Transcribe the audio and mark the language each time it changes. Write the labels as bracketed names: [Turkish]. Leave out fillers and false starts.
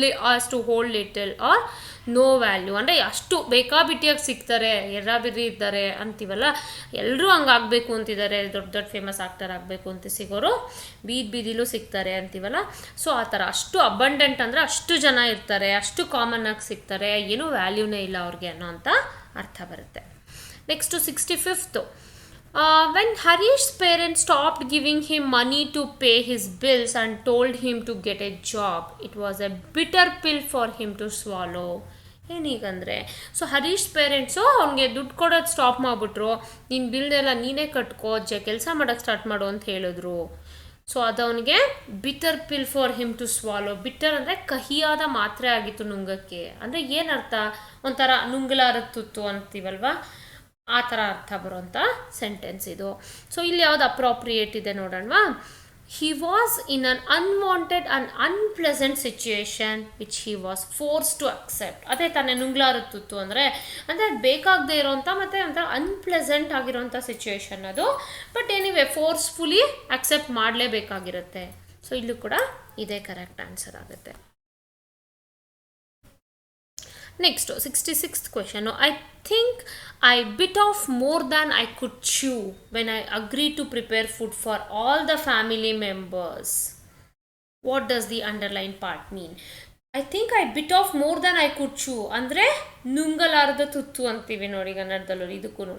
[English] As to hold little or no value. [Kannada] ಅಂದರೆ ಅಷ್ಟು ಬೇಕಾಬಿಟ್ಟಿಯಾಗಿ ಸಿಗ್ತಾರೆ, ಎರ್ರಾಬಿರ್ರಿ ಇದ್ದಾರೆ ಅಂತೀವಲ್ಲ, ಎಲ್ಲರೂ ಹಂಗೆ ಆಗಬೇಕು ಅಂತಿದ್ದಾರೆ, ದೊಡ್ಡ ದೊಡ್ಡ ಫೇಮಸ್ ಆಕ್ಟರ್ ಆಗಬೇಕು ಅಂತ ಸಿಗೋರು ಬೀದಿಲೂ ಸಿಗ್ತಾರೆ ಅಂತೀವಲ್ಲ. ಸೊ ಆ ಥರ ಅಷ್ಟು ಅಬಂಡೆಂಟ್ ಅಂದರೆ ಅಷ್ಟು ಜನ ಇರ್ತಾರೆ, ಅಷ್ಟು ಕಾಮನ್ ಆಗಿ ಸಿಗ್ತಾರೆ, ಏನೂ ವ್ಯಾಲ್ಯೂನೇ ಇಲ್ಲ ಅವ್ರಿಗೆ ಅನ್ನೋ ಅಂತ ಅರ್ಥ ಬರುತ್ತೆ. [English] Next 65th. When Harish's parents stopped giving him money to pay his bills and told him to get a job, it was a bitter pill for him to swallow. [Kannada] ಏನೀಗಂದರೆ, so Harish parents ಅವ್ನಿಗೆ ದುಡ್ಡು ಕೊಡೋದು stop ಮಾಡಿಬಿಟ್ರು, ನಿನ್ನ ಬಿಲ್ಡೆಲ್ಲ ನೀನೇ ಕಟ್ಕೋ, ಕೆಲಸ ಮಾಡೋಕ್ಕೆ start ಮಾಡು ಅಂತ ಹೇಳಿದ್ರು. ಸೊ ಅದು ಅವನಿಗೆ [English] Bitter pill for him to swallow. [Kannada] Bitter ಅಂದರೆ ಕಹಿಯಾದ ಮಾತ್ರೆ ಆಗಿತ್ತು ನುಂಗಕ್ಕೆ. ಅಂದರೆ ಏನರ್ಥ, ಒಂಥರ ನುಂಗಲಾರದ ತುತ್ತು ಅಂತೀವಲ್ವ, ಆ ಥರ ಅರ್ಥ ಬರೋಂಥ ಸೆಂಟೆನ್ಸ್ ಇದು. ಸೊ ಇಲ್ಲಿ ಯಾವ್ದು ಅಪ್ರಾಪ್ರಿಯೇಟ್ ಇದೆ ನೋಡೋಣವಾ. [English] He was in an unwanted and unpleasant situation which he was force to accept. [Kannada] ಅದೇ ತಾನೇ ನುಂಗ್ಲಾರದ ತುತ್ತು ಅಂದರೆ ಅದು ಬೇಕಾಗದೇ ಇರೋಂಥ ಮತ್ತು ಒಂಥರ ಅನ್ಪ್ಲೆಸೆಂಟ್ ಆಗಿರೋಂಥ ಸಿಚುಯೇಷನ್ ಅದು. But anyway forcefully accept ಮಾಡಲೇಬೇಕಾಗಿರುತ್ತೆ. So ಇಲ್ಲೂ ಕೂಡ ಇದೇ ಕರೆಕ್ಟ್ ಆನ್ಸರ್ ಆಗುತ್ತೆ. [English] Next 66th question. I think I bit off more than I could chew when I agreed to prepare food for all the family members. What does the underlined part mean? I think I bit off more than I could chew. [Kannada] ಅಂದರೆ ನುಂಗಲಾರ್ದ ತುತ್ತು ಅಂತೀವಿ ನೋಡಿ ಕನ್ನಡದಲ್ಲೂ, ಇದಕ್ಕೂ.